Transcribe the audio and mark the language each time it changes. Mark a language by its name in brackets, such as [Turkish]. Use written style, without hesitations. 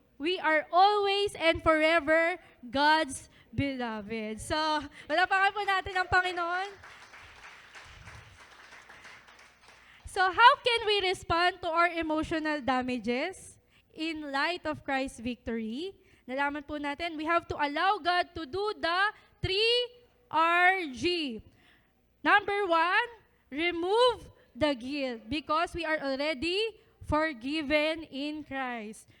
[English] We are always and forever God's beloved. [Filipino] So, walapakan po natin ang Panginoon. [English] So how can we respond to our emotional damages in light of Christ's victory? [Filipino] Nalaman po natin, [English] we have to allow God to do the 3RG. Number 1, remove the guilt because we are already forgiven in Christ.